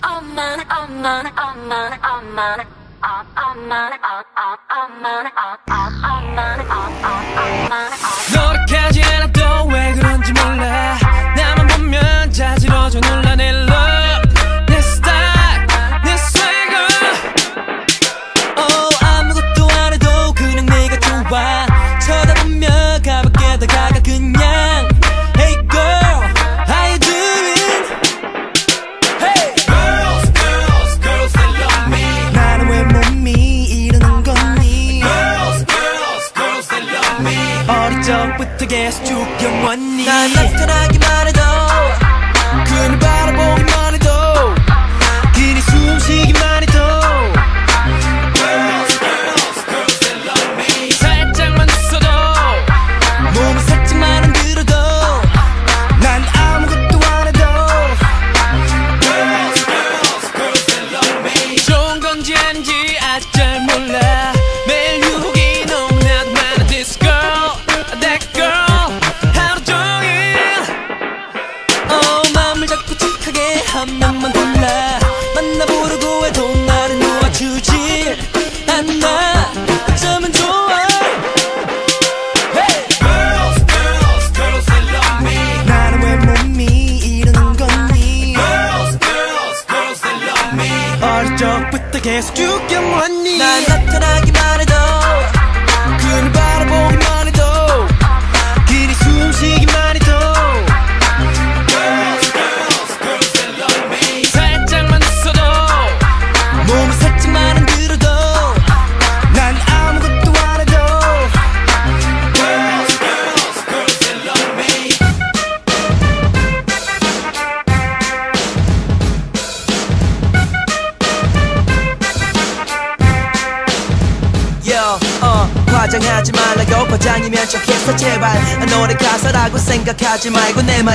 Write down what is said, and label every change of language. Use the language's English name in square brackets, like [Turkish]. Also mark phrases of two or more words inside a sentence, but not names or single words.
[Korean] 노력하지 않아도 왜 그런지 몰라 나만 보면 자지러져 놀라 내 love 내 style 내 swagger 아무것도 안 해도 그냥 내가 좋아 쳐다보면 가볍게 다가가 그냥 [English] Hey girl how you doing Hey girls girls girls they love me [Korean] 나는 왜 몸이 이러는 거니 [English] Girls girls girls they love me [Korean] 어릴 적부터 계속 죽여왔니 난 나타나기만 해도 그녀 바라보기만 해도 그녀 숨쉬기만 해도 [English] Girls girls girls they love me [Korean] 살짝만 웃어도 몸이 살짝만 흔들어도 난 아무것도 안 해도 [English] Girls girls girls they love me [Korean] 좋은 건지 아닌지 아직 잘 몰라 매일 유혹이 너무나도 많아 [English] This girl that girl [Korean] 하루 종일 마음을 자꾸 착하게 한 명만 골라 만나보려고 해도 나를 놓아주지 않아 어쩌면 좋아 Hey! [English] Girls, girls, girls they love me [Korean] 나는 왜 몸이 이러는 거니 Girls, [English] girls, girls they love me [Korean] 어릴 적부터 계속 죽여왔니 난 나타나기만 해도 그녀 바라보기만 해도 그녀 숨쉬기만 해도 [English] Girls, girls, girls they love me [Korean] 살짝만 웃어도 몸이 살짝만 흔들어도 난 아무것도 안 해도 [English] Girls, girls, girls they love me [Korean] Yo, 과장하지 말라고 과장이면 좋겠어 제발 노래 가사라고 생각하지 말고 내 말